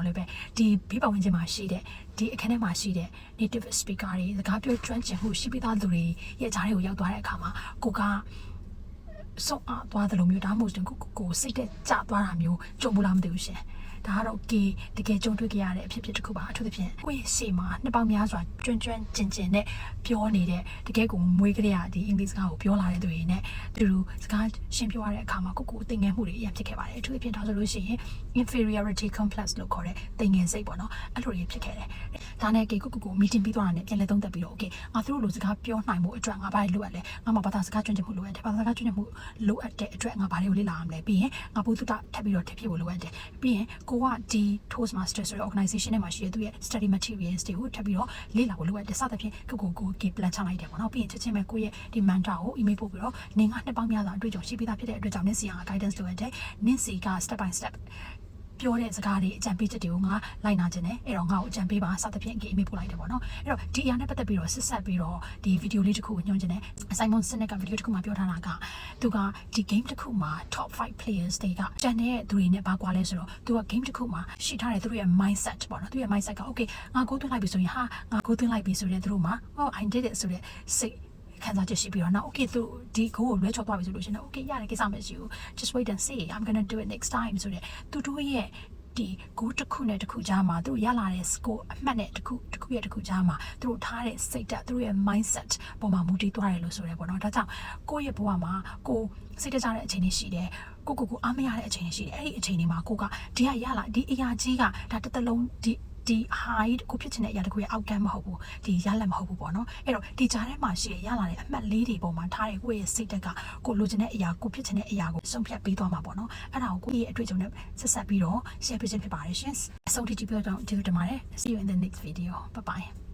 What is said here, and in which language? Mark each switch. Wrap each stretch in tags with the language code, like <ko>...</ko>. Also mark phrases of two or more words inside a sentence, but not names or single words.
<my>လည်းပဲဒီဘေးပတ်ဝန်းကျင်မှာရှိတဲ့ဒီအခန်းထဲမှာရှိတဲ့</my> <en>native speaker</en> <my>တွေစကားပြောကျွမ်းကျင်မှုရှိပြီးသားသူတွေရဲ့ဂျားတွေကိုရောက်သွားတဲ့အခါမှာကိုကစောင့်သွားတယ်လို့မျိုးဒါမှမဟုတ်ကိုစိတ်တဲ့ကြသွားတာမျိုးကြုံဘူးလားမသိဘူးရှင်ဒါကတော့တကယ်ကြုံတွေ့ကြရတဲ့အဖြစ်တစ်ခုပါအထူးသဖြင့်ကိုယ့်ရဲ့ရှေ့မှာနှစ်ပေါင်းများစွာကျွမ်းကျင်နဲ့ပြောနေတဲ့တကယ်ကိုမွေးကြရဒီအင်္ဂလိပ်စကားကိုပြောလာတဲ့သူတွေနဲ့သူတို့စကားရှင်းပြရတဲ့အခါမှာကိုသင်ငယ်မှုတွေအ ရင်ဖြစ်ခဲ့ပါတယ်အထူးသဖြင့်ဒါဆိုလို့ရှိရင်</my> <en>inferiority complex</en> <my>လို့ခေါ်တဲ့သင်ငယ်စိတ်ပေါ့နော်အဲ့လိုတွေဖြစ်ခဲ့တယ်ဒါနဲ့ကို meeting ပြီးသွားတာနဲ့ပြန်လည်သုံးသပ်ပြီးတော့ okay ငါတို့လိုစကားပြောနိုင်မှုအတွက်ငါဘာတွေလိုအပ်လဲငါမှာဘာသာစကားကျွမ်းကျင်မှုလိုအပ်တယ်ဘာသာစကားကျွမ်းကျင်မှုလိုအပ်တဲ့အတွက်ငါဘာတွေကိုလေ့လာရမလဲပြီးရင်ငါဘုသူတထပ်ပြီးတော့ထပ်ဖြစ်ဖို့လိုအပ်တယ်ပြီးရင်ကိုကဒီ Toastmaster ဆိုတဲ့ organization နဲ့မှာရှိတဲ့သူရဲ့</my> <en>study materials</en> <my>တွေကိုထပ်ပြီးတော့လေ့လာဖို့လိုအပ်တယ်စသဖြင့်ကို plan ချလိုက်တယ်ပေါ့နော် ပြီးရင်ချက်ချင်းပဲကိုရဲ့ဒီ mentor ကို email ပို့ပြီးတော့နင်ကနှစ်ပေါင်းများစွာအတွေ့အကြုံရှိပြီးသားဖြစ်တဲ့အတွက်ကြောင့်နင်စီက guidance လိုအပ်တယ်နင်စီက</my> <en>step by step</en> <my>ပြောတဲ့စကားတွေအကြံပေးချက်တွေကိုငါလိုက်နာခြင်းနဲ့အဲ့တော့ငါ့ကိုအကြံပေးပါစသဖြင့် email ပို့လိုက်တယ်ပေါ့နော်အဲ့တော့ဒီအရာနဲ့ပတ်သက်ပြီးတော့ဆက်ပြီးတော့ဒီ video လေးတစ်ခုကိုညွှန်ခြင်းနဲ့ Simon Sinek က video တစ်ခုမှာပြော ထားတာကသူကဒီ game တစ်ခုမှာ</my> <en>top 5 players</en> <my>တွေကကျန်တဲ့သူတွေနဲ့ဘာကွာလဲဆိုတော့သူက game တစ်ခုမှာရှိထားတဲ့သူတို့ရဲ့ mindset ပေါ့နော်သူရဲ့ mindset က okay ငါကိုသွင်းလိုက်ပြီဆိုရင်ငါကိုသွင်းလိုက်ပြီဆိုတဲ့သူတို့မှာ</my> <en>oh I did it</en> <my>ဆိုတဲ့စိတ်ခံစားချက်ရှိ ပြီးတော့နောက် okay သူဒီကိုလွဲချော်သွားပြီဆိုလို့ရှိရင် okay ရတယ်ကိစ္စမရှိဘူး</my> <en>just wait and see I'm going to do it next time</en> <my>ဆိုတဲ့သူတို့ရဲ့ဒီကိုတစ်ခုနဲ့တစ်ခုကြားမှာသူတို့ရ လာတဲ့ score အမှတ်နဲ့တစ်ခုရဲ့တစ်ခုကြားမှာသူတို့ထားတဲ့စိတ်ဓာတ်သူတို့ရဲ့ mindset ပေါ်မှာမူတည်သွားတယ်လို့ဆိုရဲပေါ့နော်ဒါကြောင့်ကိုယ့်ရဲ့ဘ ဝမှာကိုစိတ်တကြတဲ့အချိန်တွေရှိတယ်ကိုအားမရတဲ့အချိန်တွေရှိတယ်အဲ့ဒီအချိန်တွေမှာကိုကဒီကရလာဒီအရာကြီးကဒါတစ်သလုံးဒီ high ကိုဖြစ်ချင်တဲ့အရာတခုရဲ့ outcome မဟုတ်ဘူးဒီရလတ်မဟုတ်ဘူးပေါ့နော်အဲ့တော့ဒီကြားထဲမှာရှိရလာတဲ့အမှတ်လေးတွေပေါ်မှာထားတဲ့ကိုယ့်ရဲ့စိတ်ဓာတ်ကကိုလိုချင်တဲ့အရာကိုဖြစ်ချင်တဲ့အရာကိုဆုံးဖြတ်ပေးသွားမှာပေါ့နော်အဲ့ဒါကိုကိုယ့်ရဲ့အတွေ့အကြုံနဲ့ဆက်ပြီးတော့ share ပေးခြင်းဖြစ်ပါတယ်ရှင်အဆုံးထိကြည့်ပြီးတော့ကျေးဇူးတင်ပါတယ်</my> <en>see you in the next video bye bye</en>